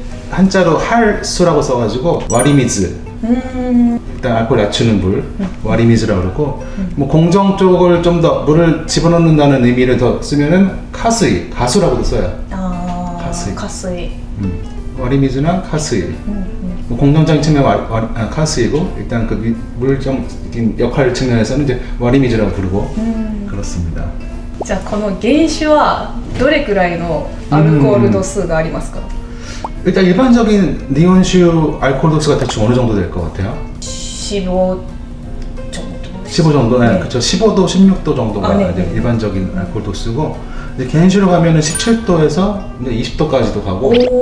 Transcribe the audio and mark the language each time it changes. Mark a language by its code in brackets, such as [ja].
[ko] 한자로 할수라고 써가지고 와리미즈. 일단 알코올 낮추는 물, 와리미즈라고 그러고, 뭐 공정 쪽을 좀 더 물을 집어넣는다는 의미를 더 쓰면은 카스이, 가수라고도 써요. 가스이. 와리미즈나 카스이. 뭐 공정적인 측면 카스이고, 일단 그 물정 역할 측면에서는 이제 와리미즈라고 부르고 그렇습니다. [ja] 자, この原酒はどれくらいのアルコール度数がありますか? [ko] 일단 일반적인 니온슈 알코올 도수가 대충 어느 정도 될 것 같아요? 15 정도. 15 정도? 네, 그렇죠. 15도, 16도 정도가 일반적인 알코올 도수고, 이제 겐슈로 가면은 17도에서 20도까지도 가고.